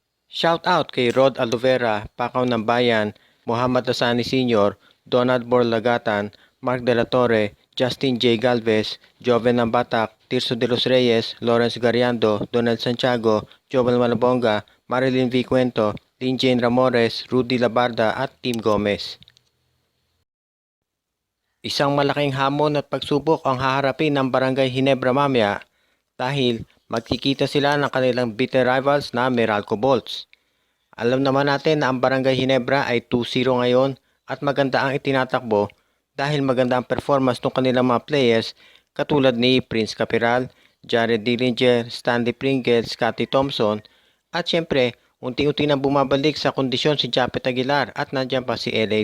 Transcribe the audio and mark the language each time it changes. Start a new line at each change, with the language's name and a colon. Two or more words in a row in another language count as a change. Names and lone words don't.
Filipino: Shout out kay Rod Alovera, Pakaw ng Bayan, Muhammad Asani Sr., Donald Borlagatan, Mark De La Torre, Justin J. Galvez, Joven ng Batak, Tirso de los Reyes, Lawrence Gariando, Donald Santiago, Jovel Malabonga, Marilyn V. Cuento, Lynn Jane Ramores, Rudy Labarda at Tim Gomez. Isang malaking hamon at pagsubok ang haharapin ng Barangay Ginebra mamaya dahil magkikita sila ng kanilang
English: bitter rivals
Filipino: na Meralco Bolts. Alam naman natin na ang Barangay Ginebra ay 2-0 ngayon at maganda ang itinatakbo dahil maganda ang performance ng kanilang mga players katulad ni Prince Capiral, Jared Dillinger, Stanley Pringle, Scotty Thompson at syempre unti-unti nang bumabalik sa kondisyon si Japet Aguilar at nandiyan pa si L.A.